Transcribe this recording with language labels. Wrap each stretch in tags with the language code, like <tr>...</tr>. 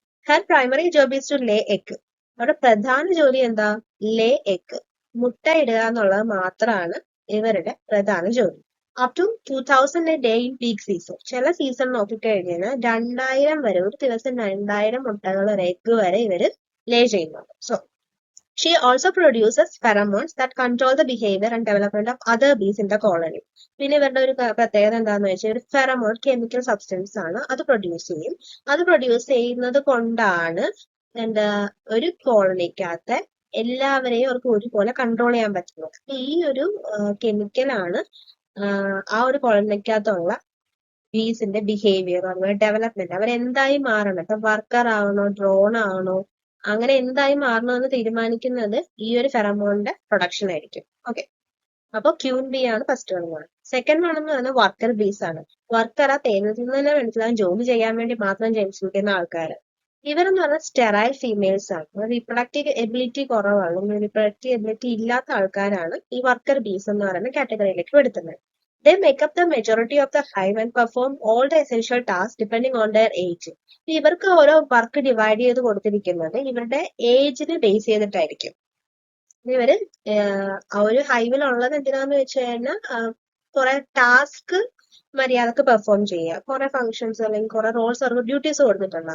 <en>Her primary job is to lay egg.</en> <ml>അവരുടെ പ്രധാന ജോലി എന്താ? ലേ എഗ്, മുട്ട ഇടുക എന്നുള്ളത് മാത്രമാണ് ഇവരുടെ പ്രധാന ജോലി.</ml> <en>Up to 2000 a day in peak season.</en> <ml>ചില സീസൺ നോക്കിക്കഴിഞ്ഞാൽ 2000 വരെ, ഒരു ദിവസം 2000 മുട്ടകൾ ഒരു എഗ് വരെ ഇവര് ലേ ചെയ്യുന്നുണ്ട്.</ml> <en>So she also produces pheromones that control the behavior and development of other bees in the colony.</en> <ml>പിന്നെ ഇവരുടെ ഒരു പ്രത്യേകത എന്താന്ന് വെച്ചാൽ ഒരു ഫെറമോൺ കെമിക്കൽ സബ്സ്റ്റൻസ് ആണ്, അത് പ്രൊഡ്യൂസ് ചെയ്യും. അത് പ്രൊഡ്യൂസ് ചെയ്യുന്നത് കൊണ്ടാണ് എന്താ ഒരു കോളനിക്കകത്തെ എല്ലാവരെയും അവർക്ക് ഒരുപോലെ കൺട്രോൾ ചെയ്യാൻ പറ്റുന്നത്. ഈ ഒരു കെമിക്കലാണ് ആ ഒരു കോളനിക്കകത്തുള്ള ബീസിന്റെ ബിഹേവിയർ, അതുപോലെ ഡെവലപ്മെന്റ്, അവരെന്തായി മാറണം, ഇപ്പൊ വർക്കർ ആവണോ ഡ്രോൺ ആവണോ, അങ്ങനെ എന്തായി മാറണമെന്ന് തീരുമാനിക്കുന്നത് ഈ ഒരു ഫെറമോണിന്റെ പ്രൊഡക്ഷൻ ആയിരിക്കും. ഓക്കെ, അപ്പൊ ക്യൂൻ ബി ആണ് ഫസ്റ്റ് വൺ. സെക്കൻഡ് വൺ എന്ന് പറയുന്നത് വർക്കർ ബീസ് ആണ്. വർക്കർ ആ തേനത്തിന് വേണ്ടിയിട്ടുള്ള ജോലി ചെയ്യാൻ വേണ്ടി മാത്രം ജനിച്ചിരിക്കുന്ന ആൾക്കാർ. ഇവരെന്ന് പറഞ്ഞാൽ സ്റ്റെറൈൽ ഫീമെയിൽസ് ആണ്. റീപ്രൊഡക്റ്റീവ് എബിലിറ്റി കുറവാണ്, റീപ്രൊഡക്റ്റീവ് എബിലിറ്റി ഇല്ലാത്ത ആൾക്കാരാണ് ഈ വർക്കർ ബീസ് എന്ന് പറയുന്ന കാറ്റഗറിയിലേക്ക് പെടുത്തുന്നത്.</ml> <en>They make up the majority of the hive and perform all the essential tasks depending on their age.</en> <ml>ഇവർക്ക് ഓരോ വർക്ക് ഡിവൈഡ് ചെയ്ത് കൊടുത്തിരിക്കുന്നത് ഇവരുടെ ഏജിന് ബേസ് ചെയ്തിട്ടായിരിക്കും. ഇവര് ഒരു ഹൈവിലുള്ളത് എന്തിനാന്ന് വെച്ച് കഴിഞ്ഞാൽ കുറെ ടാസ്ക് മര്യാദക്ക് പെർഫോം ചെയ്യുക, കുറെ ഫംഗ്ഷൻസ് അല്ലെങ്കിൽ കുറെ റോൾസ് അവർക്ക് ഡ്യൂട്ടീസ് കൊടുത്തിട്ടുണ്ട്.</ml>